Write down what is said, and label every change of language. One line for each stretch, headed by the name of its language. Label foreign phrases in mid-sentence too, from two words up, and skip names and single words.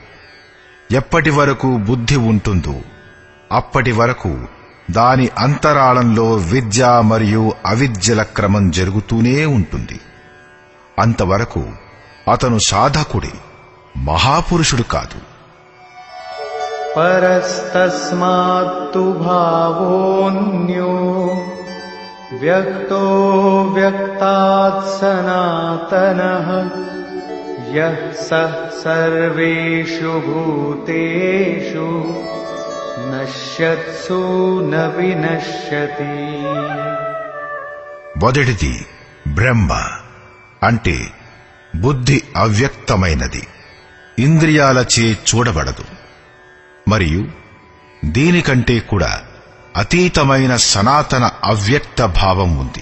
Telugu: ఎప్పటి వరకు బుద్ధి ఉంటుందో అప్పటి వరకు దాని అంతరాళంలో విద్య మరియు అవిద్యల క్రమం జరుగుతూనే ఉంటుంది. అంతవరకు అతను సాధకుడే, మహాపురుషుడు కాదు.
Sanskrit: परस्तस्मात्तु भावोऽन्यो व्यक्तो व्यक्तात् सनातनः यः सः सर्वेषु भूतेषु नश्यत्सु न विनश्यति.
Telugu: మొదటిది బ్రహ్మ అంటే బుద్ధి అవ్యక్తమైనది, ఇంద్రియాలచే చూడబడదు. మరియు దీనికంటే కూడా అతీతమైన సనాతన అవ్యక్త భావం ఉంది.